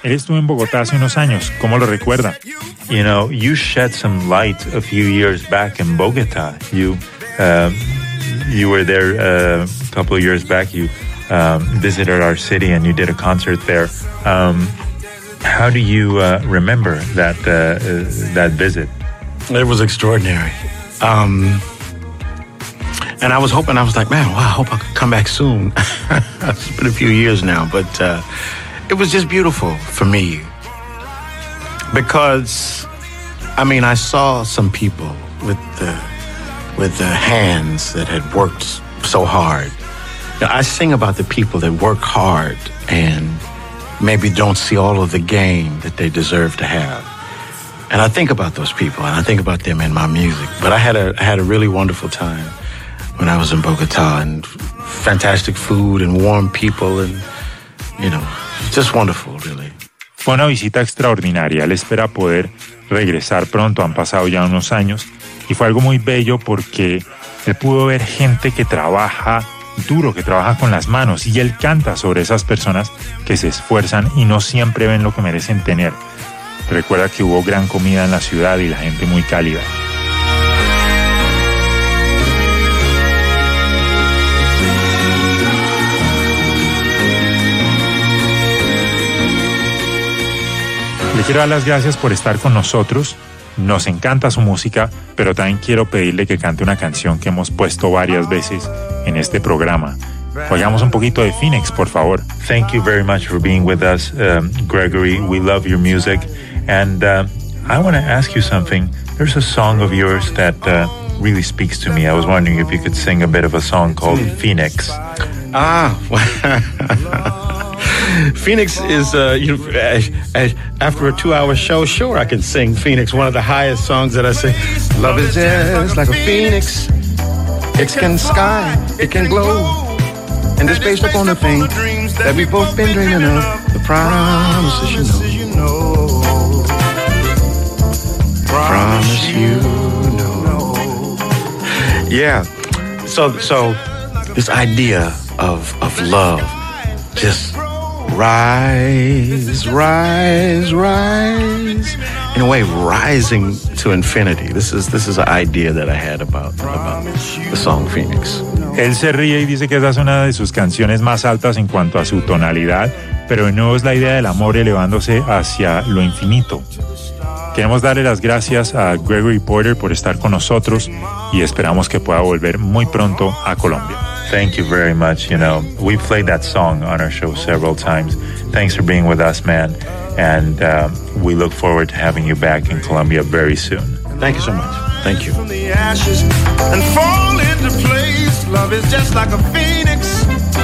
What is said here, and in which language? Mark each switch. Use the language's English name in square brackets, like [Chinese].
[Spanish] Él estuvo en Bogotá hace unos años, ¿cómo lo recuerda? [English] You know, you shed some light a few years back in Bogotá. You were there a couple of years back. You visited our city and you did a concert there. How do you remember that visit? It was extraordinary. And I was hoping, I was like, man, wow, I hope I could come back soon. It's been a few years now, but it was just beautiful for me. Because, I mean, I saw some people with the hands that had worked so hard. Now, I sing about the people that work hard and maybe don't see all of the gain that they deserve to have. And I think about those people, and I think about them in my music. But I had a really wonderful time when I was in Bogotá, and fantastic food and warm people, and, you know, just wonderful, really. [Spanish] Fue una visita extraordinaria. Él espera poder regresar pronto. Han pasado ya unos años y fue algo muy bello porque él pudo ver gente que trabaja duro, que trabaja con las manos, y él canta sobre esas personas que se esfuerzan y no siempre ven lo que merecen tener. Recuerda que hubo gran comida en la ciudad y la gente muy cálida. Le quiero dar las gracias por estar con nosotros. Nos encanta su música, pero también quiero pedirle que cante una canción que hemos puesto varias veces en este programa. Oigamos un poquito de Phoenix, por favor. [English] Thank you very much for being with us, Gregory. We love your music. And I want to ask you something. There's a song of yours that really speaks to me. I was wondering if you could sing a bit of a song called Phoenix. Ah, Phoenix is, after a two-hour show, sure, I can sing Phoenix, one of the highest songs that I sing. Love is just like a phoenix. It can sky, it can glow. And it's based upon the thing that we've both been dreaming of. The promises you know. Promise you know. Yeah, so this idea of love just... Rise, rise, rise. In a way, rising to infinity. This is an idea that I had about the song Phoenix. [Spanish] Él se ríe y dice que esa es una de sus canciones más altas en cuanto a su tonalidad, pero de nuevo es la idea del amor elevándose hacia lo infinito. queremos darle las gracias a Gregory Porter por estar con nosotros y esperamos que pueda volver muy pronto a Colombia. [English] Thank you very much. You know, we played that song on our show several times. Thanks for being with us, man. And we look forward to having you back in Colombia very soon. Thank you so much. Thank you. From the ashes and fall into place. Love is just like a phoenix.